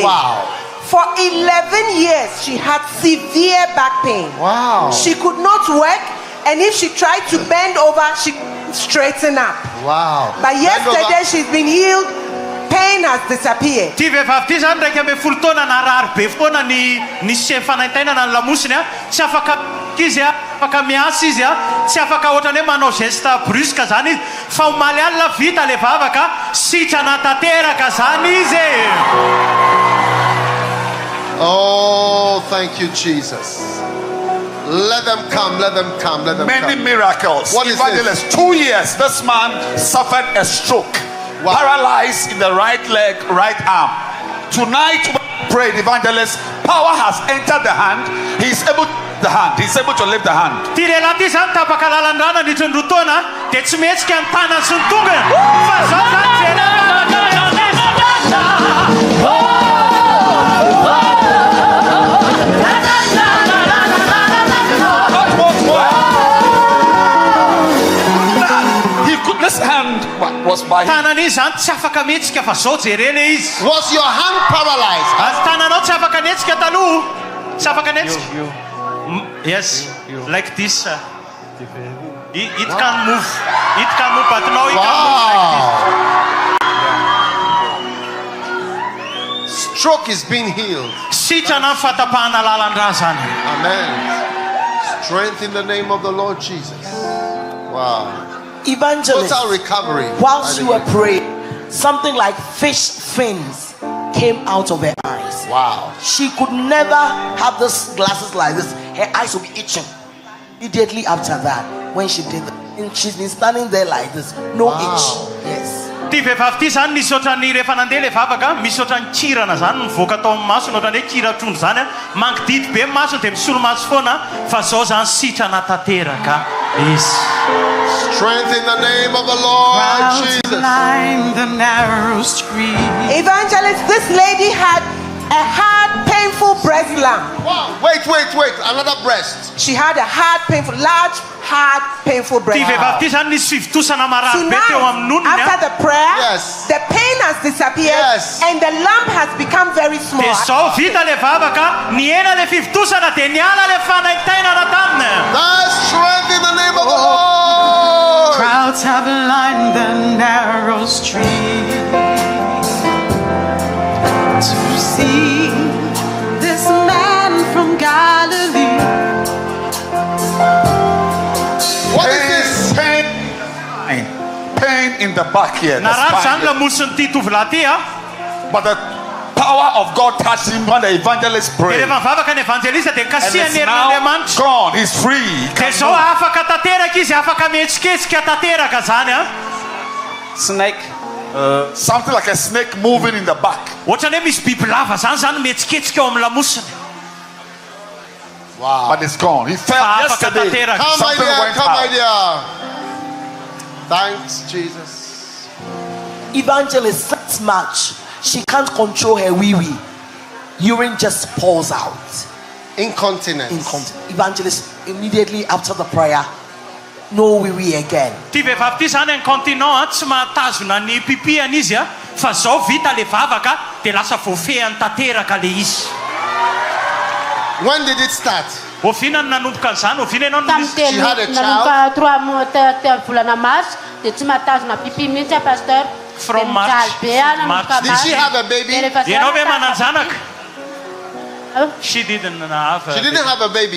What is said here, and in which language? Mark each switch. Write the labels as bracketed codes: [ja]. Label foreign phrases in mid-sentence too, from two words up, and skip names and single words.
[en] Wow. For 11 years she had severe back pain. Wow. She could not work, and if she tried to bend over, she straightened up. Wow. But yesterday she's been healed. Pain has disappeared. [mg] afaka miasa izy tsy afaka ohatrany manao [fr] geste brusque [mg] zany izy fa omaly alina vita le vavaka sitrana tanteraka zany izy [en] Oh, thank you, Jesus. Let them come, let them come, let them Many come. miracles. What is Evangelist, this? 2 years, this man suffered a stroke. Wow. Paralyzed in the right leg, right arm. Tonight, when we prayed, Evangelist, power has entered the hand. He's able to lift the hand. He's able to lift the hand. [mg] Tirelati zany tapaka lalandrana nitondrotona dia tsy mihetsika ny tanany sy ny tongony fa zao zany [en] This hand was by him. [mg] tanany izy zany tsy afaka mihetsika fa zao jerena izy. [en] Was your hand paralyzed? [mg] Azy tananao tsy afaka nihetsika taloha. Tsy afaka nihetsika. [en] Yes, like this. It can move. It can move, but now it can move like this. Stroke is being healed. [mg] Sitrana ny fatapahana lalandra zany. [en] Amen. Strength in the name of the Lord Jesus. Wow. Evangelist, Total recovery. whilst you were praying, something like fish fins came out of her eyes. Wow. She could never have these glasses like this. Her eyes would be itching. Immediately after that, when she did that, and she's been standing there like this, no itch. Yes. [mg] Ty vehivavy ty zany nisy ohatran'ny rehefa nandeha le vavaka misy ohatran'ny kirana zany mivoaka tao amin'ny masony ohatran'ny hoe kira trondro zany mangididy be masony dia misolo maso foana fa zao zany sitrana tanteraka izy. [en] Strength in the name of the Lord Jesus. Evangelist, this lady had a hard, painful breast lump. Wow. Wait. Another breast. She had a hard, painful, large, hard, painful breast [mg] Ty [en] lump. [mg] vehivavy ty zany nisy fivitosana marary be teo amin'ny [en] Tonight, [mg] nonony [en] after the prayer, Yes. the pain has disappeared Yes. and the lump has become very small. [mg] dia zao vita le vavaka niena le fivitosana dia niala le fanaitainana taminy. [en] That's strength in the name of the Lord. Crowds have lined the narrow street to see this man from Galilee. What is this? Pain in the back here. the [mg] Narary zany [en] spine. [mg] lamosiny ty tovolahy ty a. [en] But the power of God touched him when the evangelist [mg] Dia [en] prayed. [mg] rehefa mivavaka ny evanjelista dia [en] And [mg] kasihany [en] it's now [mg] herin'Andriamanitra. [en] gone. He's free. He [mg] Dia [en] can [mg] zao [en] move. [mg] afaka tanteraka izy afaka mihetsiketsika tanteraka zany a. [en] Snake. Something like a snake moving in the back. [mg] Ohatrany hoe misy biby lava zany mihetsiketsika eo amin'ny lamosiny. [en] Wow. But it's gone. He fell [mg] Fa afaka [en] yesterday. [mg] tanteraka. [en] Come, my Something dear. went Come, my out. dear. Thanks, Jesus. Evangelist, that much. She can't control her wee-wee. Urine just pours out. Incontinence. Evangelist, immediately after the prayer, no wee-wee again. [mg] Ty vehivavy ty zany incontinent tsy mahatazona ny pipiany izy a fa zao vita le vavaka dia lasa voafehany tanteraka le izy. [en] When did it start? [mg] Oviana ny nanomboka an'izany oviana ianao Tamin'ny [en] She had a [mg] nanomboka 3 mois teo volana mars dia tsy mahatazona pipi mihitsy a pasteur. [en] From March. Did she have a baby? [mg] Ianao ve mananjanaka? [en] She didn't have She didn't have a baby.